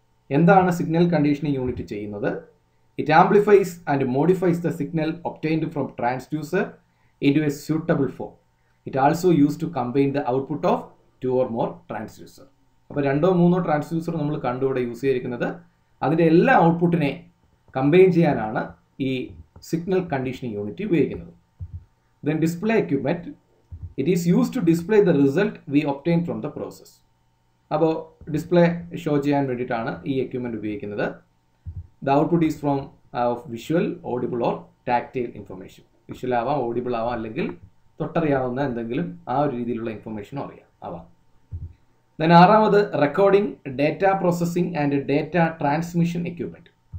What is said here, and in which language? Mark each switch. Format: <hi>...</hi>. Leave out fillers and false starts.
<ml>എന്താണ് signal conditioning unit ചെയ്യുന്നത്?</ml> <en>It amplifies and modifies the signal obtained from transducer into a suitable form. It also used to combine the output of 2 or more transducer.</en> <ml>അപ്പോൾ 2 or 3 transducer നമ്മൾ കണ്ടുകൂടെ use ചെയ്തിരിക്കുന്നത്. അതിൻ്റെ എല്ലാ ഔട്ട്പുട്ടിനെ combine ചെയ്യാനാണ് ഈ signal conditioning unit ഉപയോഗിക്കുന്നത്.</ml> <en>Then display equipment. It is used to display the result we obtain from the process.</en> <ml>അപ്പോൾ ഡിസ്പ്ലേ ഷോ ചെയ്യാൻ വേണ്ടിയിട്ടാണ് ഈ എക്യുപ്മെൻറ്റ് ഉപയോഗിക്കുന്നത്.</ml> <en>The output is from visual, audible or tactile information.</en> <ml>Visual ആവാം, audible ആവാം, അല്ലെങ്കിൽ തൊട്ടറിയാവുന്ന എന്തെങ്കിലും ആ ഒരു രീതിയിലുള്ള ഇൻഫർമേഷനും ആവാം.</ml> <en>then</en> <ml>ആറാമത്</ml> <en>Recording, data processing and data transmission equipment.</en>